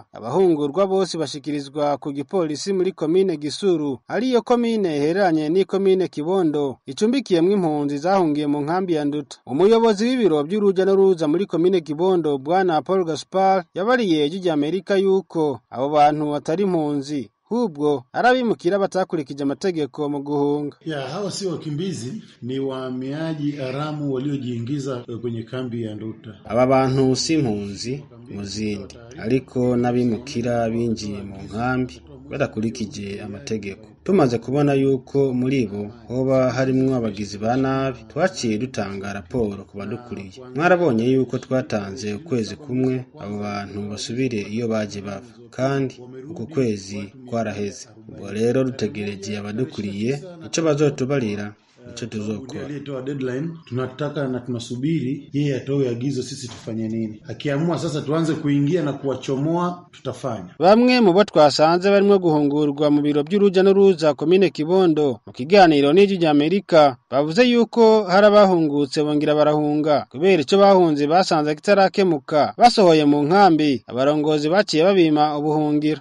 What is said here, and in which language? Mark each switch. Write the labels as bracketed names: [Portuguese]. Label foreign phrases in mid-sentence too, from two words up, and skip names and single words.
[Rundi] Abahungurwa bose bashikirizwa ku gipolisi muri komine Gisuru, ariyo komine ihereranye ni komine Kibondo icumbikiyemwe impunzi zahungiye mu nkambi ya Nduta. Umuyobozi w'ibiro by'uruja n'uruza muri komine Kibondo Bwana Paul Gaspar yabariye ijwi Amerika yuko abo bantu atari impunzi, hubwo arabimukira batakurikije amategeko mu guhunga. [Swahili] Hawa si wakimbizi, ni wahamiaji haramu waliojiingiza kwenye kambi ya Nduta. [Rundi] Aba bantu si impunzi muzindi, ariko n'abimukira binjiye mu nkambi badakurikije amategeko. Tumaze kubona yuko muri bo hoba harimwo abagizi ba nabi, twaciye dutanga raporo ku badukuriye. Mwarabonye yuko twatanze ukwezi kumwe abo bantu basubire iyo baje bava, kandi uko kwezi kwaraheze. Ubwo rero dutegereje abadukuriye ico bazotubarira ico tuzokora. [Swahili] Aliyetoa deadline tunataka na tunasubiri yeye atoe agizo sisi tufanye nini. Akiamua sasa tuanze kuingia na kuwachomoa tutafanya. [Rundi] Bamwe mu bo twasanze barimo guhungurwa mu biro by'uruja n'uruza komine Kibondo mu kiganiro n'ijwi Amerika bavuze yuko harabahungutse bongera barahunga kubera ico bahunze basanze kitarakemuka. Basohoye mu nkambi abarongozi baciye babima ubuhungiro.